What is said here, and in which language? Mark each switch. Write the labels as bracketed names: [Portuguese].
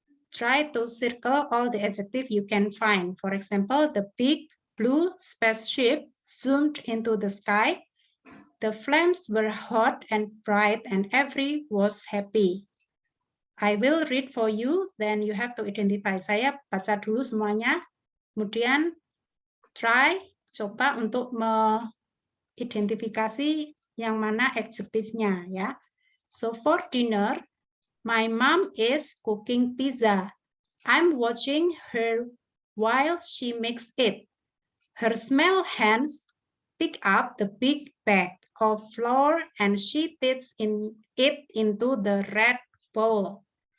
[English] Try to circle all the adjectives you can find. For example, the big blue spaceship zoomed into the sky. The flames were hot and bright and everyone was happy. I will read for you, then you have to identify. [Indonesian] Saya baca dulu semuanya, kemudian coba untuk mengidentifikasi yang mana adjektifnya ya. [English] So for dinner, my mom is cooking pizza. I'm watching her while she makes it. Her small hands pick up the big bag of flour and she dips it into the red bowl.